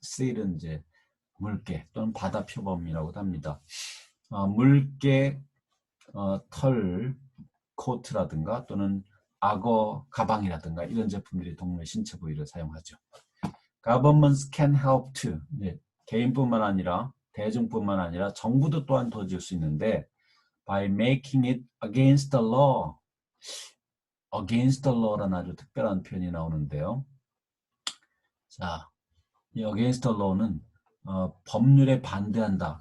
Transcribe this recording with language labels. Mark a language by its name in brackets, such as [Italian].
[Korean] seal은 이제 물개 또는 바다 표범이라고도 합니다. 물개 털 코트라든가 또는 악어 가방이라든가 이런 제품들이 동물의 신체 부위를 사용하죠. [English] Governments can help too. [Korean] 개인뿐만 아니라 대중뿐만 아니라 정부도 또한 도와줄 수 있는데 [English] by making it against the law. [Korean] against the law라는 아주 특별한 표현이 나오는데요. 자, 이 against the law는 법률에 반대한다.